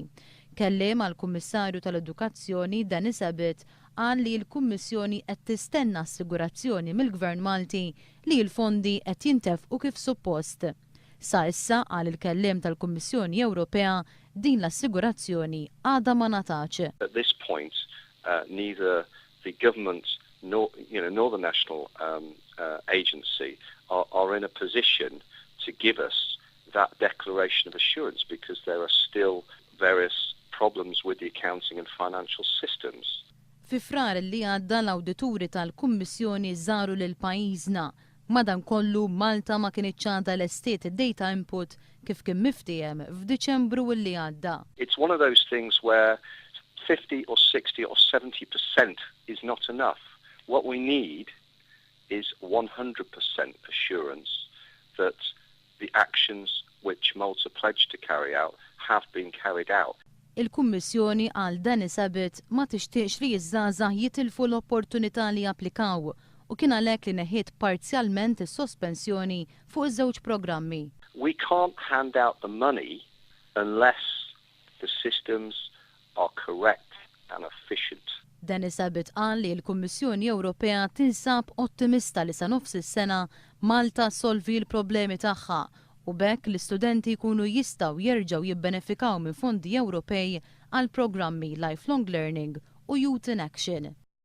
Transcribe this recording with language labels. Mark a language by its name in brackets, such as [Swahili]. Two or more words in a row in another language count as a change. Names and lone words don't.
[Maltese] Kelliem għall-Kummissarju tal-Edukazzjoni Denis Ebbet qal li l-Kummissjoni qed tistenna assigurazzjoni mill-Gvern Malti li l-fondi qed jintefqu kif suppost. Sa issa qal il-kelliem tal-Kummissjoni Ewropea din l-assigurazzjoni għadha ma ngħatax. [English] At this point, neither the government nor the national agency are in a position to give us that declaration of assurance because there are still various problems with the accounting and financial systems. [Maltese] Fi frar li għadda l-awdituri tal-Kummissjoni żaru lil pajjiżna. Madankollu Malta ma kienitx għandha l- [English] estate data input [Maltese] kif kien miftijem f'Diċembru li għadda. [English] It's one of those things where 50 or 60 or 70% is not enough. What we need is 100% assurance that the actions which Malta pledged to carry out have been carried out. [Maltese] Il-Kummissjoni għal Denis Ebbet ma tixtieqx li jiż-żgħażagħ jitilfu l-opportunità li japplikaw u kien għalhekk li neħiet parzjalment is-sospensjoni fuq iż-żewġ programmi. [English] We can't hand out the money unless the systems are correct and efficient. [Maltese] Denis Ebbet qal li l-Kummissjoni Ewropea tinsab ottimista li sa nofs is-sena Malta solvi l-problemi tagħha u bekk l-istudenti jkunu jistgħu jerġgħu jibbenefikaw minn fondi Ewropej għal programmi Lifelong Learning u Youth in Action.